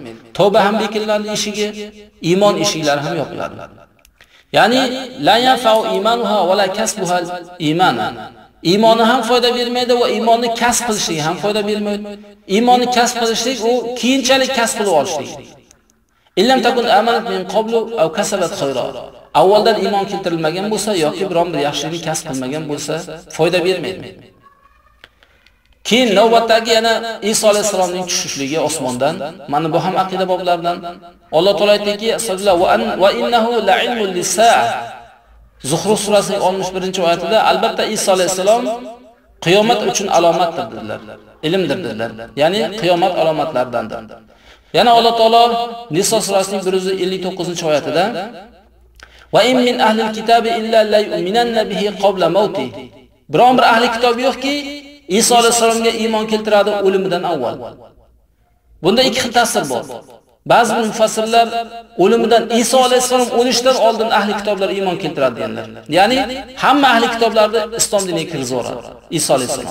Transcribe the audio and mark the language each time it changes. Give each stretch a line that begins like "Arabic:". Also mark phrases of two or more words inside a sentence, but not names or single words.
Uzbek: Tavba ham bekiladi eshigi, iymon eshiklari ham yopiladi.
Arabic: Ya'ni لا ينفع إيمانها ولا كسبها إيمانا.
Uzbek: Iymoni ham foyda bermaydi va iymonni kasb qilishlik ham foyda bermaydi. Iymonni kasb qilishlik u keyinchalik kasb qilib olishlik.
Arabic: إلا لم تكن آمنت من قبل أو كسبت خيرا.
Uzbek: Avvaldan iymon keltirilmagan bo'lsa yoki biron bir yaxshilik kasb qilmagan bo'lsa foyda bermaydi. Keyin navbatdagi yana Iso alayhisolamning tushishligi osmondan. Mana bu ham aqida boblaridan. Alloh taolo aytdiki,
Arabic: وإنه لعلم للساعة.
Uzbek: Zuhruf surasining 61-oyatida albatta Iso alayhisalom qiyomat uchun alomatdir dedilar. Ilmdir dedilar. Ya'ni qiyomat alomatlaridandir. Yana Alloh taolo Niso surasining 159-oyatida
Arabic: وإن من أهل الكتاب إلا ليؤمنن به قبل موته.
Uzbek: Biron bir ahli kitob yo'qki Iso alayhisalomga iymon keltiradi o'limidan avval. Bunda ikki xil ta'sir bor. Ba'zi mufassirlar o'limidan Iso alayhisalom o'lishdan oldin ahli kitoblar iymon keltiradi deganlar. Ya'ni hamma ahli kitoblarni islom diniga kirgizib yuboradi Iso alayhisalom.